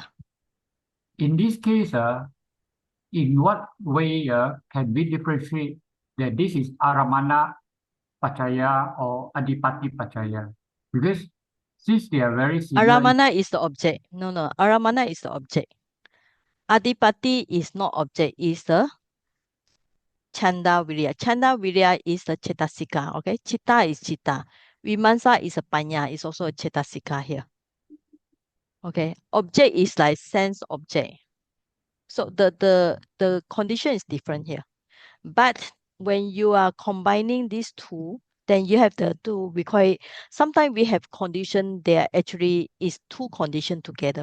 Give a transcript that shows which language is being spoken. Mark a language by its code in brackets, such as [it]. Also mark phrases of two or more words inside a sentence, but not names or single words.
[en] in this case, in what way can we differentiate that this is [pi] Aramana Pachaya [en] or [pi] Adipati Pachaya? [en] Because since they are very similar, Aramana is the object. No. Aramana is the object. Adipati is not object, is the [pi] chanda virya. Chanda virya [en] is the cetasika. Okay, chitta is chitta. Vimansa is a panya. It's also a cetasika here. Okay, object is like sense object. So the condition is different here. But when you are combining these two, then you have the two. Sometimes we have condition there actually is 2 conditions together.